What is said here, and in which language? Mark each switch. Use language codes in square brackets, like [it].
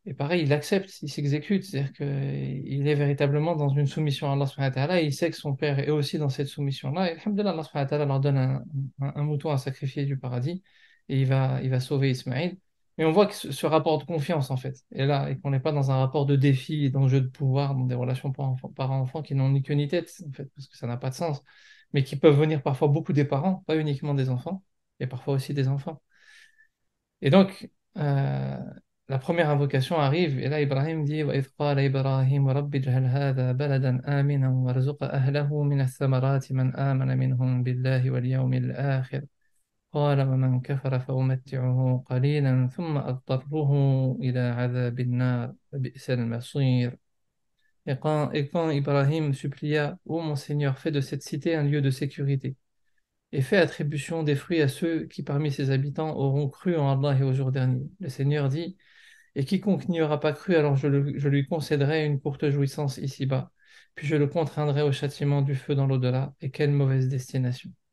[fr] Et pareil, il accepte, il s'exécute, c'est-à-dire qu'il est véritablement dans une soumission à Allah subhanahu wa ta'ala et il sait que son père est aussi dans cette soumission-là. Et alhamdoulilah, Allah subhanahu wa ta'ala leur donne un mouton à sacrifier du paradis et il va sauver Ismaïl. Mais on voit que ce rapport de confiance, en fait, est là et qu'on n'est pas dans un rapport de défi et d'enjeu de pouvoir, dans des relations parents-enfants qui n'ont ni queue ni tête, en fait, parce que ça n'a pas de sens, mais qui peuvent venir parfois beaucoup des parents, pas uniquement des enfants, et parfois aussi des enfants. Et donc, la première invocation arrive, et là, Ibrahim dit [ar] وَإِذْ قَالَ إِبْرَاهِيمُ رَبِّ اجْعَلْ هَذَا بَلَدًا آمِنًا وَارْزُقْ أَهْلَهُ مِنَ الثَّمَرَاتِ مَنْ آمَنَ مِنْهُم بِاللَّهِ وَالْيَوْمِ الْآخِرِ قال ومن كفر فأمتعه قليلا ثم أضطره إلى عذاب النار فبئس المصير. [fr] Et quand Ibrahim supplia, Ô mon Seigneur, fais de cette cité un lieu de sécurité, et fais attribution des fruits à ceux qui parmi ses habitants auront cru en Allah et au jour dernier. Le Seigneur dit, et quiconque n'y aura pas cru, alors je lui concéderai une courte jouissance ici-bas, puis je le contraindrai au châtiment du feu dans l'au-delà, et quelle mauvaise destination.